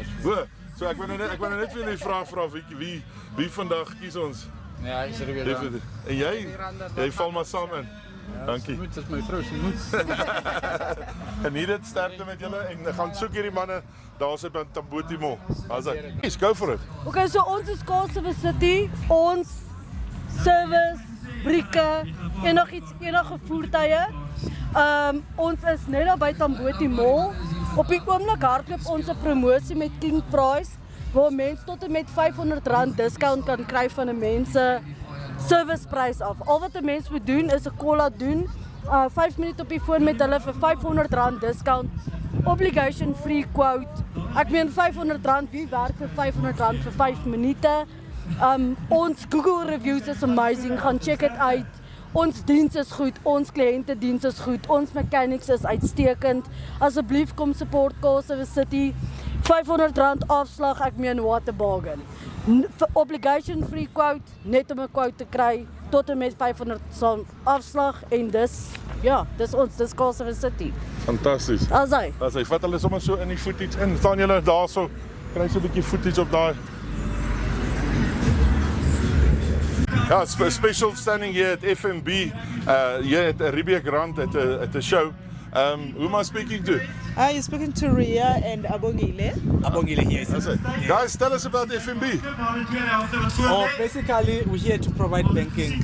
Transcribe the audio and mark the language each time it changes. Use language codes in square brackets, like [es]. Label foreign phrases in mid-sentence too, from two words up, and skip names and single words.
[af] So ek wou net vir julle vra wie vandag kies ons? Ja, ek's 'n Riebeek Rander. En jy val maar saam in. Dankie. Dit is my vrou se moed. Geniet dit, sterkte met julle en gaan soek hierdie manne daar sit by Tamboti Mall. [en] Let's go for it. [af] Okay, so ons is Kaapstad City, ons service, brieke, enige voertuie. Ons is net daar by Tamboti Mall. Op die oomblik hardloop ons 'n promosie met King Price waar mense tot en met R500 discount kan kry van 'n mense serviceprys af. Al wat 'n mens moet doen is 'n call doen, 5 minute op die foon met hulle vir R500 discount, [en] obligation free quote. [af] Ek meen R500, wie werk vir R500 vir 5 minute? Ons Google reviews is amazing, gaan check dit uit. Ons diens is goed, ons kliëntediens is goed, ons mechanics is uitstekend. Asseblief kom support Kaapstad City. R500 afslag, ek meen [en] what a bargain. Obligation free quote, [af] net om 'n quote te kry, tot en met R500 afslag en dis ons, dis Kaapstad City. Fantasties. As hy vat hulle sommer so in die footage in. Staan julle daarso, kry so 'n bietjie footage op daai. Ja, [en] special standing here at FNB, here at Riebeek Rand at a show. Who am I speaking to? You're speaking to Ria and Abongile. Abongile, yes. Guys, tell us about FNB. Basically, we're here to provide banking.